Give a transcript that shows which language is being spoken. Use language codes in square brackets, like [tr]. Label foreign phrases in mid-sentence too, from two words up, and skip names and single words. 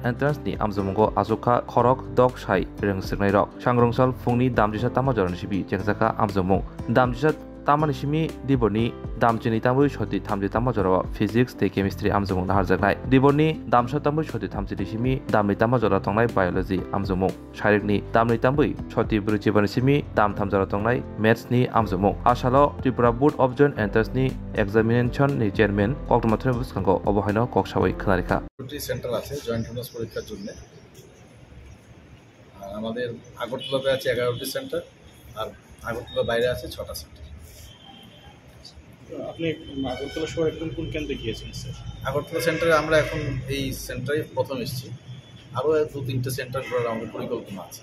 [trp] entrance ni amjamungo azuka khorok dok sai rengsirnai rok Shangrongshal fungni damjisa tamajoran sibi jengjaka amjamung damjisa tamani simi diboni damchini tamui shoti thamji tamajora physics te chemistry amjamung naharjangnai diboni damsa tamui shoti thamji simi damni tamajora tongnai biology amjamung sharikni damni tamui shoti brujibani simi dam thamjora tongnai maths ni amjamung asalo Tripura Board of Joint Entrance ni examination ni chairman kokmathre buskango obohaino koksawai khnarikha [bn] সেন্টার আছে [en] joint entrance [bn] পরীক্ষার জন্য আর আমাদের আগরতলাতে আছে 11টি সেন্টার আর আগরতলার বাইরে আছে 6টা সেন্টার। আপনি আগরতলা শহর একদম কোন কেন্দ্রে গিয়েছেন স্যার? আগরতলা সেন্টারে আমরা এখন এই সেন্টারে প্রথম এসেছি, আরও 2-3টে সেন্টার করার আমাদের পরিকল্পনা আছে।